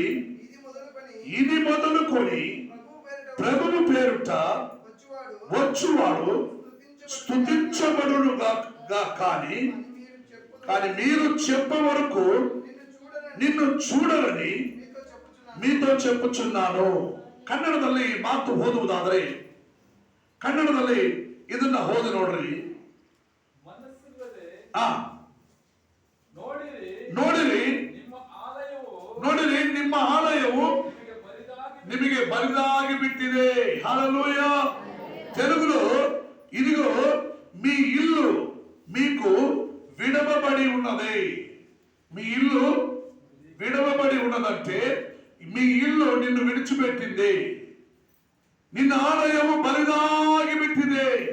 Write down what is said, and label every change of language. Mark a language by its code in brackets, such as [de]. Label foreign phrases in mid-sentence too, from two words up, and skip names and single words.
[te] ఇది మొదలుకొని ప్రభువు పేరుట వచ్చువాడు స్తుతించబడునుగా కానీ మీరు చెప్పే వరకు నిన్ను చూడరని మీతో చెప్పుచున్నాను. [kn] ಕನ್ನಡದಲ್ಲಿ ಈ ಮಾತು ಓದುವುದಾದರೆ, ಕನ್ನಡದಲ್ಲಿ ಇದನ್ನ ಓದಿ ನೋಡ್ರಿ. ನೋಡಿರಿ, ನಿಮ್ಮ ಆಲಯವು ನಿಮಗೆ ಬರಿದಾಗಿ ಬಿಟ್ಟಿದೆ. [te] హల్లెలూయా. తెలుగులో ఇదిగో మీ ఇల్లు మీకు విడవబడి ఉన్నది. మీ ఇల్లు విడవబడి ఉన్నదంటే మీ ఇల్లు నిన్ను విడిచిపెట్టింది. నిన్న ఆలయము బలిదాగి పెట్టింది.